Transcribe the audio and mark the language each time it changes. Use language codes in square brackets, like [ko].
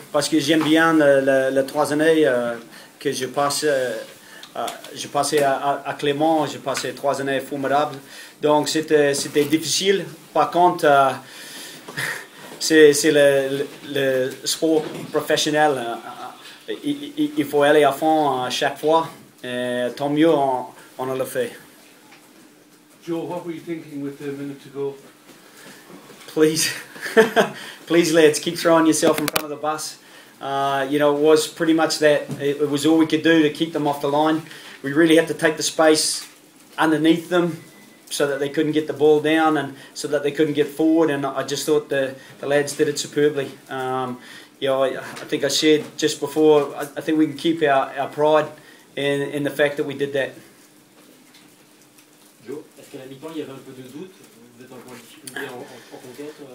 [fr] Parce que j'aime bien les 3 années que je passais à Clermont. J'ai passé 3 années formidables. Donc c'était difficile. Par contre, c'est le sport professionnel. Il faut aller à fond à chaque fois. Et tant mieux, on le fait. [en] Joe, what were you thinking with a minute to go? Please, please, lads, keep throwing yourself in front of the bus. It was pretty much that. It was all we could do to keep them off the line. We really had to take the space underneath them so that they couldn't get the ball down and so that they couldn't get forward. And I just thought the lads did it superbly. I think I said just before, I think we can keep our pride in the fact that we did that. [fr] Joe, est-ce qu'à la mi-temps il y avait un peu de doute? Vous êtes encore en difficulté en conquête?